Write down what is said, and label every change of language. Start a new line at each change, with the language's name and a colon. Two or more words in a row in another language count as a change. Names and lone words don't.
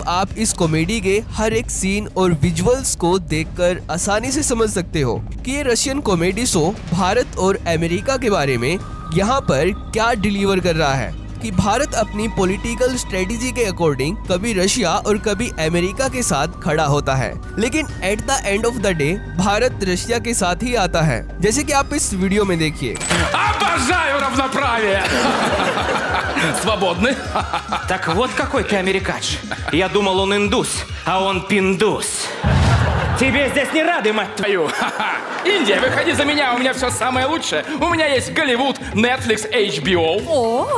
Hindi: आप इस कॉमेडी के हर एक सीन और विजुअल्स को देखकर आसानी से समझ सकते हो कि ये
English: Russian comedy show
Hindi: भारत और अमेरिका के बारे में यहाँ पर क्या डिलीवर कर रहा है, कि भारत अपनी
English: political strategy
Hindi: के अकॉर्डिंग कभी रशिया और कभी अमेरिका के साथ खड़ा होता है, लेकिन
English: at the end of the day
Hindi: भारत रशिया के साथ ही आता है, जैसे कि आप इस वीडियो में देखिए।
Russian: Обожаю равноправие. Свободны? Так вот какой ты америкач. Я думал, он индус, а он пиндус. Тебе здесь не рады, мать твою! Твою. Ха-ха. Индия, выходи за меня, у меня все самое лучшее. У меня есть Голливуд, Netflix, HBO.